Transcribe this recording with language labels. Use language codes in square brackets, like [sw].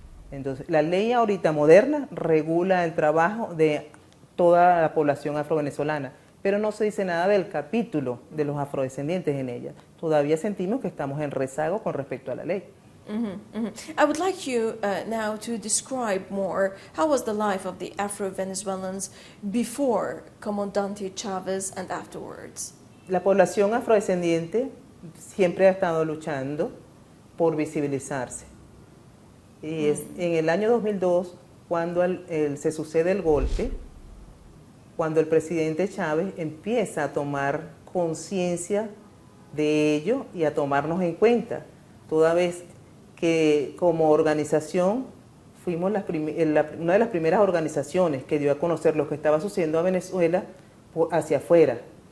[es] Entonces, la ley ahorita moderna regula el trabajo de toda la población afrovenezolana, pero no se dice nada del capítulo de los afrodescendientes en ella. Todavía sentimos que estamos en rezago con respecto a la ley. [en] I would like you now to describe more how was the life of the Afro-Venezuelans before Comandante Chávez and afterwards. [es] La población afrodescendiente siempre ha estado luchando por visibilizarse. Y es en el año 2002, cuando se sucede el golpe, cuando el presidente Chávez empieza a tomar conciencia de ello y a tomarnos en cuenta, toda vez que como organización fuimos una de las primeras organizaciones que dio a conocer lo que estaba sucediendo a Venezuela hacia afuera.